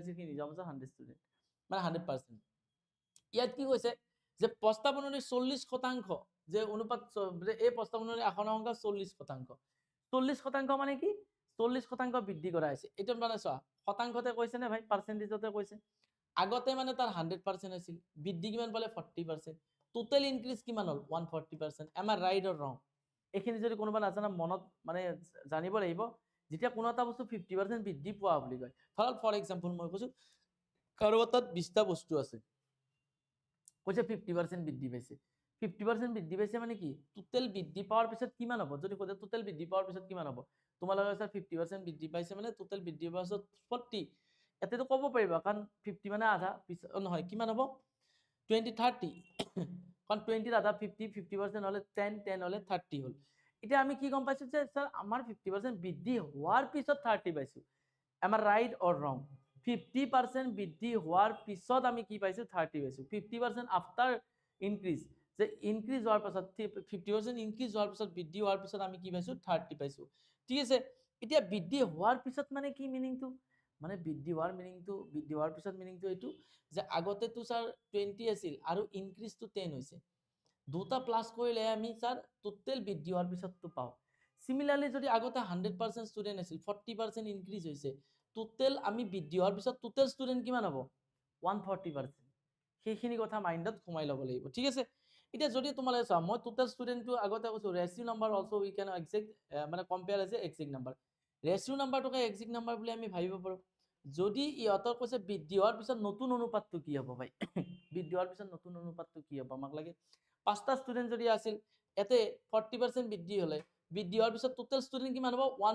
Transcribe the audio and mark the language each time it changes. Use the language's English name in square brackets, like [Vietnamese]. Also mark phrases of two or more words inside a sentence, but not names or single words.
[Assamese] আছিল কি নিজৰ মাজত 100 ষ্টুডেন্ট মানে 100% ইয়াত কি কৈছে যে প্ৰস্তাৱনাৰ 40% যে অনুপাত এই প্ৰস্তাৱনাৰ আসনৰ সংখ্যা 40% 40% মানে কি 40% বৃদ্ধি কৰা হৈছে এটা মানে চোৱা শতাংশতে কৈছে নে ভাই পার্সেন্টেজতে কৈছে আগতে মানে তাৰ 100% আছিল বৃদ্ধি কিমান পালে 40% টোটাল ইনক্রিজ কিমান হল 140% [English] am I right or wrong [Assamese] এখিনি যদি কোনোবা নাজানা মনত মানে জানিব লাগিব যেতিয়া কোনো এটা বস্তু 50% বৃদ্ধি পোৱা বুলি কয় ধৰক [English] for example [Assamese] মই কৈছো কাৰো তাত 20টা বস্তু আছে কৈছে 50% বৃদ্ধি পাইছে 50% বৃদ্ধি পাইছে মানে কি টোটাল বৃদ্ধি পাওয়ার পিছত কিমান হ'ব যদি কোতে টোটাল বৃদ্ধি পাওয়ার পিছত কিমান হ'ব তোমালোকে স্যার 50% বৃদ্ধি পাইছে মানে টোটাল বৃদ্ধি পাওয়ার পিছত 40 এতেতো ক'ব পাৰিবা কাৰণ 50 মানে আধা নহয় কিমান হ'ব 20 30 কাৰণ 20 আধা 50 50% হলে 10 10 হলে 30 হল এতিয়া আমি কি গম পাইছো যে স্যার আমাৰ 50% বৃদ্ধি হোৱাৰ পিছত 30 পাইছো [English] am I right or wrong [Assamese] 50% বৃদ্ধি হোৱাৰ পিছত আমি কি পাইছো 30 পাইছো 50% [English] after increase [Assamese] যে ইনক্রিজ হোৱাৰ পিছত 50% ইনক্রিজ হোৱাৰ পিছত বৃদ্ধি হোৱাৰ পিছত আমি কি পাইছো 30 পাইছো ঠিক আছে এতিয়া বৃদ্ধি হোৱাৰ পিছত মানে কি মিনিংটো মানে বৃদ্ধি হোৱাৰ পিছত মিনিংটো এইটো যে আগতে তো স্যার 20 আছিল আৰু ইনক্রিজ তো 10 হৈছে দুটা প্লাস কৰিলে আমি স্যার টোটাল বৃদ্ধি হোৱাৰ পিছত তো পাও সিমিলারলি যদি আগতে 100% স্টুডেন্ট আছিল 40% ইনক্রিজ হৈছে টোটাল আমি বৃদ্ধি হোৱাৰ পিছত টোটাল স্টুডেন্ট কিমান হ'ব 140% সেইখিনি কথা মাইন্ডত ঘুমাই ল'ব লাগিব ঠিক আছে এতিয়া যদি তোমালৈ চোৱা মই টোটাল স্টুডেন্টটো আগতে কৈছো [English] ratio number also we can exact [Assamese] মানে [English] compare as exact number [Assamese] ৰেশিও নাম্বাৰটোকে [English] exact number [Assamese] বুলি আমি ভাবিব পাৰো যদি ইহঁতৰ কৈছে বৃদ্ধি হোৱাৰ পিছত নতুন অনুপাতটো কি হ'ব ভাই বৃদ্ধি হোৱাৰ পিছত নতুন অনুপাতটো কি হ'ব আমাক লাগে 5টা স্টুডেন্ট যদি আছিল এতে 40% বৃদ্ধি হলে বৃদ্ধি হোৱাৰ পিছত টোটাল স্টুডেন্ট কিমান হ'ব